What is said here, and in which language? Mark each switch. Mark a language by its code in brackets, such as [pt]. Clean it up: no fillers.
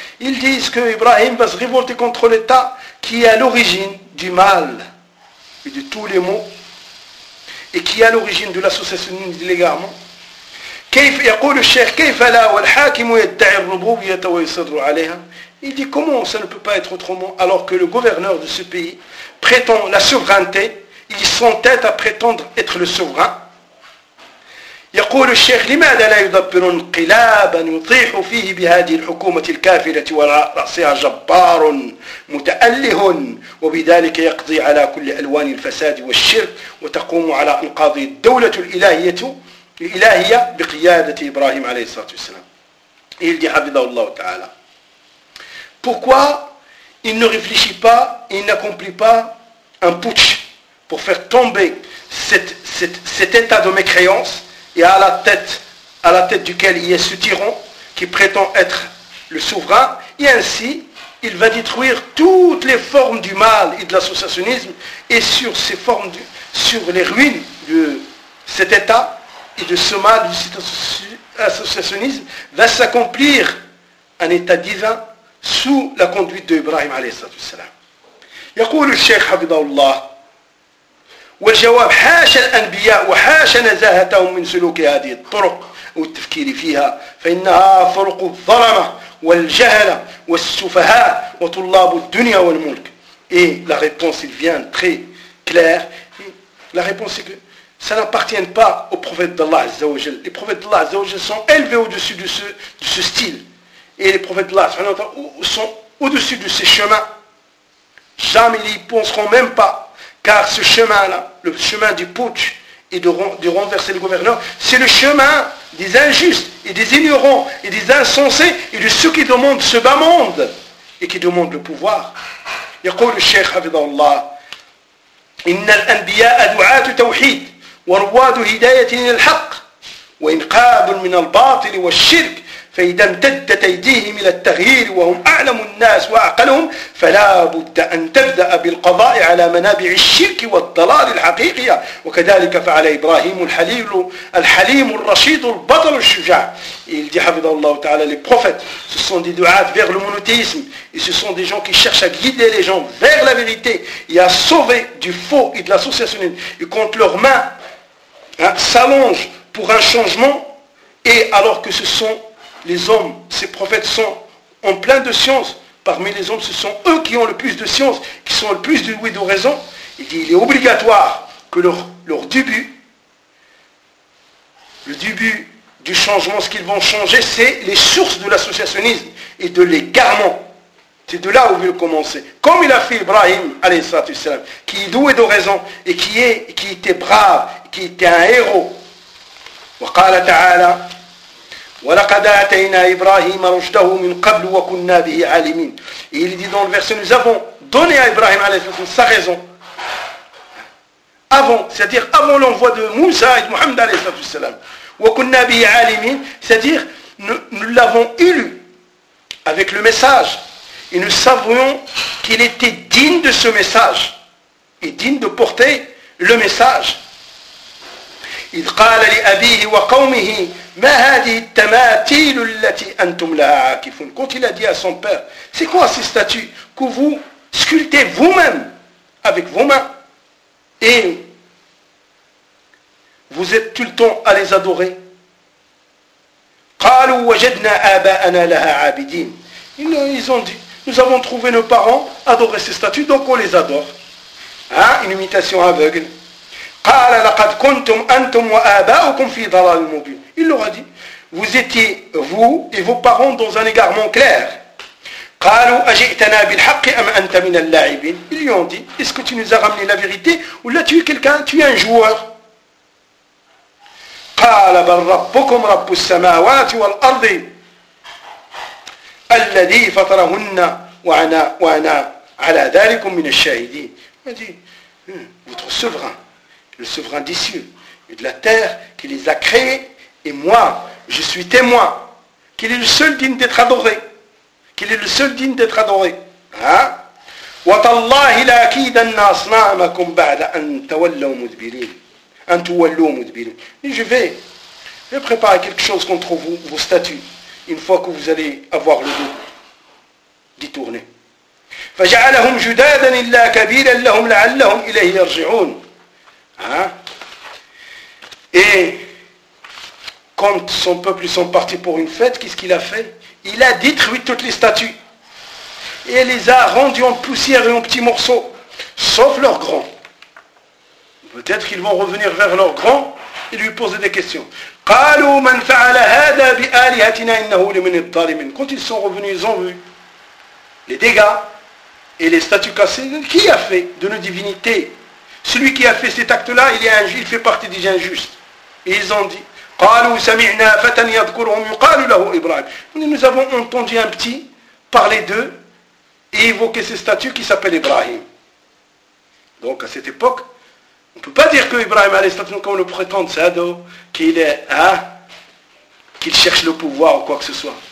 [fr] Il dit que Ibrahim va se révolter contre l'État qui est à l'origine du mal et de tous les maux et qui est à l'origine de l'associationnisme et de l'égarement. [ar] كيف يقول الشيخ كيف لا والحاكم يدعي الربوبية ويصر عليها. [fr] Il dit comment ça ne peut pas être autrement alors que le gouverneur de ce pays prétend la souveraineté, il s'entête à prétendre être le souverain. [ar] يقول الشيخ لماذا لا يدبرون قلابا يطيح فيه بهذه الحكومة الكافرة ورأسها جبار متأله وبذلك يقضي على كل ألوان الفساد والشرك وتقوم على أنقاض الدولة الإلهية بقيادة إبراهيم عليه الصلاة والسلام. [fr] Et il dit [ar] حفظه الله تعالى. [fr] Pourquoi il ne réfléchit pas, il n'accomplit pas un putsch pour faire tomber cet état de mécréance et à la tête duquel il y a ce tyran qui prétend être le souverain, et ainsi il va détruire toutes les formes du mal et de l'associationnisme, et sur ces formes sur les ruines de cet état et de ce mal de cet associationnisme va s'accomplir un état divin sous la conduite d'Ibrahim alayhi salam. [ar] يقول الشيخ حفظه الله والجواب حاشا الأنبياء وحاشا نزاهتهم من سلوك هذه الطرق والتفكير فيها فإنها طرق الظلمة والجهلة والسفهاء وطلاب الدنيا والملك. [fr] Et la réponse, il vient très clair. La réponse, c'est que ça n'appartient pas au prophète d'Allah Azza wa Jal. Les prophètes d'Allah Azza wa Jal sont élevés au-dessus de ce style. Et les prophètes d'Allah sont au-dessus de ces chemins. Jamais ils n'y penseront même pas. Car ce chemin-là, le chemin du putsch et de renverser le gouverneur, c'est le chemin des injustes et des ignorants et des insensés et de ceux qui demandent ce bas monde et qui demandent le pouvoir. [ar] يقول الشيخ حفظه الله إن الأنبياء دعاة توحيد ورواد هداية للحق وإنقاذ من الباطل والشرك فإذا امتدت أيديهم إلى التغيير وهم أعلم الناس وأعقلهم فلا بد أن تبدأ بالقضاء على منابع الشرك والضلال الحقيقية وكذلك فعل إبراهيم الحليم الرشيد البطل الشجاع. [fr] Il dit [ar] حفظه الله تعالى, [fr] les prophètes, ce sont des دعاة vers le monothéisme et ce sont des gens qui cherchent à guider les gens vers la vérité et à sauver du faux et de l'associationnisme, et quand leurs mains s'allongent pour un changement, et alors que ce sont les hommes, ces prophètes sont en plein de science. Parmi les hommes, ce sont eux qui ont le plus de science, qui sont le plus doués de raison. Il est obligatoire que le début du changement, ce qu'ils vont changer, c'est les sources de l'associationnisme et de l'égarement. C'est de là où ils vont commencer. Comme il a fait Ibrahim, qui est doué de raison et qui était brave, qui était un héros. [ar] وقال تعالى ولقد آتينا إبراهيم رشده من قبل وكنا به عالمين. [fr] Il dit dans le verset, nous avons donné à Ibrahim sa raison avant, c'est-à-dire avant l'envoi de Moussa et de Mohammed alayhi salatu wassalam. [ar] وكنا به عالمين, [fr] c'est-à-dire nous l'avons élu avec le message et nous savions qu'il était digne de ce message et digne de porter le message. [ar] إذ قال لأبيه وقومه ما هذه التماثيل التي أنتم لها عاكفون. [fr] Quand il a dit à son père, c'est quoi ces statues que vous sculptez vous-même avec vos mains et vous êtes tout le temps à les adorer. [ar] قالوا وجدنا آباءنا لها عابدين. [fr] Ils ont dit, nous avons trouvé nos parents adorer ces statues, donc on les adore. Hein? Une imitation aveugle. [ar] قال لقد كنتم أنتم وآباؤكم في ضلال مبين. [fr] Il leur a dit, vous étiez vous et vos parents dans un égarement clair. [ar] قالوا أجئتنا بالحق أم أنت من اللاعبين. [fr] Ils lui ont dit, est-ce que tu nous as ramené la vérité ou là tu es quelqu'un, tu es un joueur. [ar] قال بل ربكم رب السماوات والأرض الذي فطرهن وأنا على ذلك من الشاهدين. [fr] Il a dit, votre souverain, le souverain des cieux et de la terre qui les a créés, et moi, je suis témoin qu'il est le seul digne d'être adoré. Qu'il est le seul digne d'être adoré. [ar] Hein? وَتَاللَّهِ لَأَكِيدَنَّ أَصْنَامَكُمْ بَعْدَ أَن تَوَلَّوْا مُدْبِرِينَ. [fr] Je vais préparer quelque chose contre vous, vos statues, une fois que vous allez avoir le dos détourné. [ar] فجعلهم جدادا الا كبيرا لهم لعلهم اليه يرجعون. [fr] Et quand son peuple ils sont partis pour une fête, qu'est-ce qu'il a fait? Il a détruit toutes les statues et les a rendues en poussière et en petits morceaux, sauf leurs grands. Peut-être qu'ils vont revenir vers leurs grands et lui poser des questions. [ar] قالوا من فعل هذا بآلهتنا إنه لمن الظالمين. [fr] Quand ils sont revenus, ils ont vu les dégâts et les statues cassées. Qui a fait de nos divinités? Celui qui a fait cet acte-là, il fait partie des injustes. Et ils ont dit, [ar] قالوا سمعنا فتى يذكرهم يقال له إبراهيم. [fr] Nous avons entendu un petit parler d'eux et évoquer ces statues qui s'appellent Ibrahim. Donc à cette époque, on ne peut pas dire que Ibrahim a les statues comme le prétendent Sado, qu'il est, qu'il cherche le pouvoir ou quoi que ce soit.